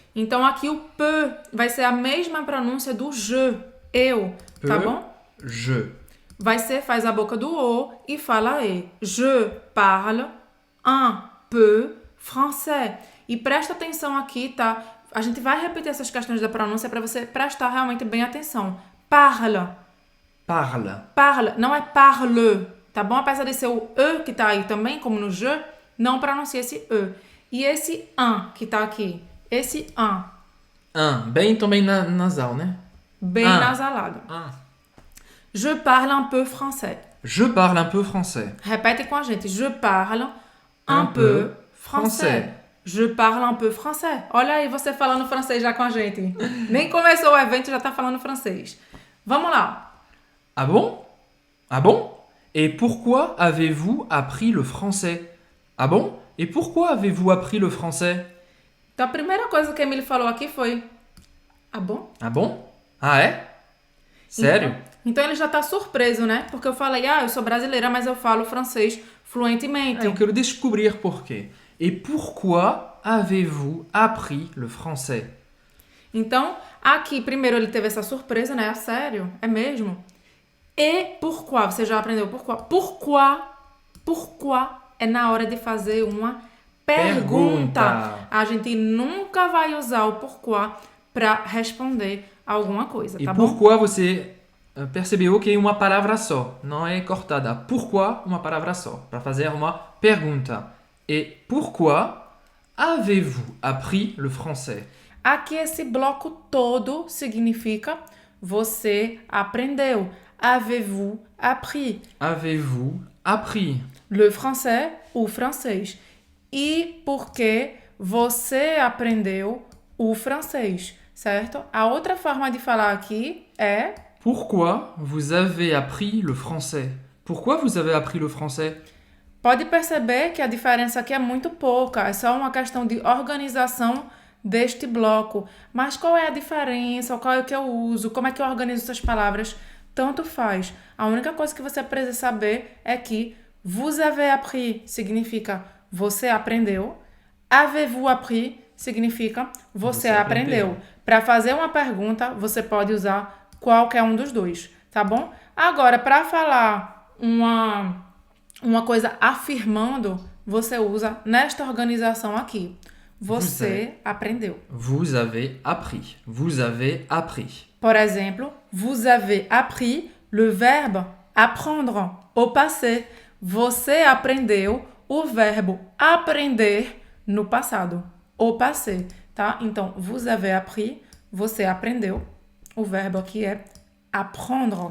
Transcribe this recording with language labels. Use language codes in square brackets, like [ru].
[pt] Então aqui o peu vai ser a mesma pronúncia do je, eu, tá [fr] Peu, [pt] bom? [fr] je. [pt] Vai ser, faz a boca do O e fala E. [fr] Je parle un peu français. [pt] E presta atenção aqui, tá? A gente vai repetir essas questões da pronúncia para você prestar realmente bem atenção. [fr] Parle. Parle. [pt] Parle. Não é parle, tá bom? Apesar de ser o E que tá aí também, como no je, não pronuncia esse E. E esse un que tá aqui. Esse un. Bem também nasal, né? Bem nasalado. [fr] Je parle un peu français. Je parle un peu français. [pt] Repete com a gente. [fr] Je parle un peu français. Je parle un peu français. [pt] Olha aí você falando francês já com a gente. Nem começou o evento já tá falando francês. Vamos lá. [fr] Ah bon? Ah bon? Et pourquoi avez-vous appris le français? Ah bon? Et pourquoi avez-vous appris le français? [pt] Então a primeira coisa que a Emily falou aqui foi: ah bom? [fr] Ah bon? [pt] Ah é? Sério? Então ele já tá surpreso, né? Porque eu falei, eu sou brasileira, mas eu falo francês fluentemente. Eu quero descobrir por quê. [fr] Et pourquoi avez-vous appris le français? [pt] Então, aqui, primeiro ele teve essa surpresa, né? Sério? É mesmo? E pourquoi? Você já aprendeu pourquoi? Pourquoi é na hora de fazer uma pergunta. A gente nunca vai usar o pourquoi para responder alguma coisa, tá bom? E pourquoi você percebeu que é uma palavra só, não é cortada. Pourquoi uma palavra só, para fazer uma pergunta. [fr] Et pourquoi avez-vous appris le français? [pt] Aqui esse bloco todo significa você aprendeu. [fr] Avez-vous appris? Avez-vous appris? Le français, [pt] o francês. E porque você aprendeu o francês, certo? A outra forma de falar aqui é... [fr] Pourquoi vous avez appris le français? Pourquoi vous avez appris le français? [pt] Pode perceber que a diferença aqui é muito pouca, é só uma questão de organização deste bloco. Mas qual é a diferença? Qual é o que eu uso? Como é que eu organizo essas palavras? Tanto faz. A única coisa que você precisa saber é que [fr] vous avez appris [pt] significa você aprendeu. [fr] Avez-vous appris [pt] significa você aprendeu. Para fazer uma pergunta, você pode usar qualquer um dos dois, tá bom? Agora, para falar uma coisa afirmando, você usa nesta organização aqui. Você aprendeu. [fr] Vous avez appris. Vous avez appris. [pt] Por exemplo, [fr] vous avez appris le verbe apprendre au passé. [pt] Você aprendeu o verbo aprender no passado. [fr] au passé, tá? Então, vous avez appris, [pt] você aprendeu. O verbo aqui é apprendre.